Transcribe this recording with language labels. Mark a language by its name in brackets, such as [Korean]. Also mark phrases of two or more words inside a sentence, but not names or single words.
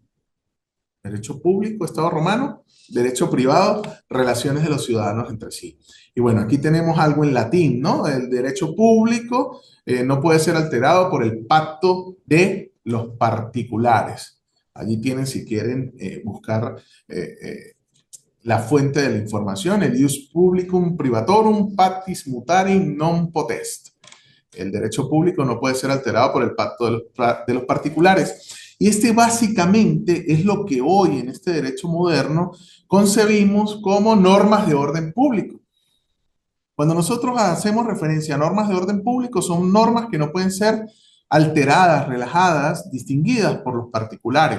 [Spanish] Derecho público, Estado romano; derecho privado, relaciones de los ciudadanos entre sí. Y bueno, aquí tenemos algo en latín, ¿no? El derecho público no puede ser alterado por el pacto de los particulares. Allí tienen, si quieren, buscar la fuente de la información, el [Latin] ius publicum privatorum pactis mutari non potest. [Spanish] El derecho público no puede ser alterado por el pacto de los particulares. Y este básicamente es lo que hoy en este derecho moderno concebimos como normas de orden público. Cuando nosotros hacemos referencia a normas de orden público, son normas que no pueden ser alteradas, relajadas, distinguidas por los particulares.